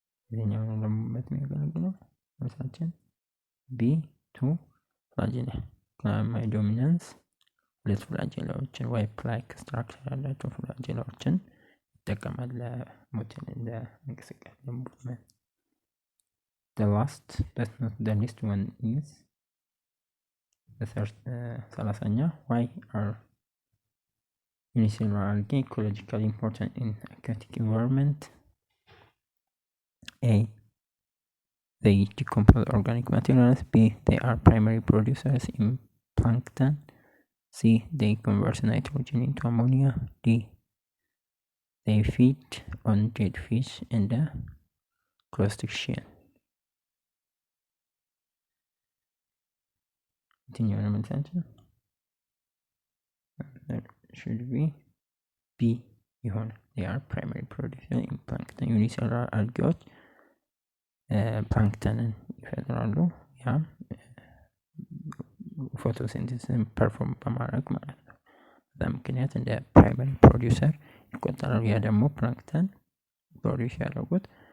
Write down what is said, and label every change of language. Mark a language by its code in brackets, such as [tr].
[am] ይሄኛው ነው ለሙመት የሚያገለግለው መልሳችን B2 flagella። ክላማይ ዶሚናንስ ሁለት ፍላጀላዎችን ዋይፕ ላይክ ስትራክቸር ያላቸው ፍላጀላዎችን ይጠቀማል ለሞትን ለእንቅስቃሴ ለሙቭመንት። [en] The last but not the least one is the 30ኛ. Why are unicellular algae ecologically important in aquatic environment? A. They decompose organic materials. B. They are primary producers in plankton. C. They convert nitrogen into ammonia. D. They feed on dead fish and the crustacean. [am] የትኛው ነው መልሳችን? [en] should be B ይሆናል። they are primary producers in plankton. [am] unicellular algaeዎች ፕላንክተንን ይፈጥራሉ። ያም ፎቶሲንተሲስን ፐርፎርም በማድረግ ማለት ነው። በዛ ምክንያት እንደ ፕራይመሪ ፕሮዲውሰር ይቆጠራሉ። ያ ደግሞ ፕላንክተን ፕሮዲውስ ያደረጉት